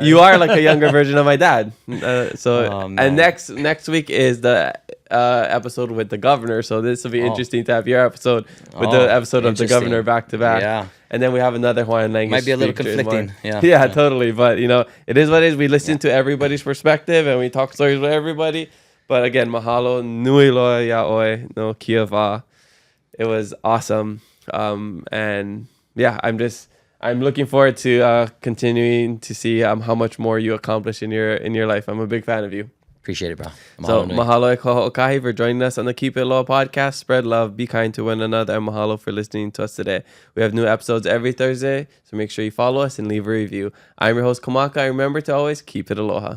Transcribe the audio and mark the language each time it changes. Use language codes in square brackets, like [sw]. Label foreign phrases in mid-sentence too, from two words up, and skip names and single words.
[en] You are like a younger version of my dad. And next week is the episode with the governor, so this will be interesting to have your episode with the episode of the governor back to back. Yeah, and then we have another Hawaiian language. Might be a little conflicting. Yeah, totally. But it is what it is. We listen to everybody's perspective and we talk stories with everybody. But again, [haw] mahalo nui loa yaoi no kiaʻe. [en] It was awesome. And yeah, I'm looking forward to continuing to see how much more you accomplish in your life. I'm a big fan of you. Appreciate it, bro. Mahalo e Kaho'okahi for joining us on the Keep It Low podcast. Spread love, be kind to one another, and mahalo for listening to us today. We have new episodes every Thursday, so make sure you follow us and leave a review. I'm your host, Kamaka, and remember to always keep it aloha.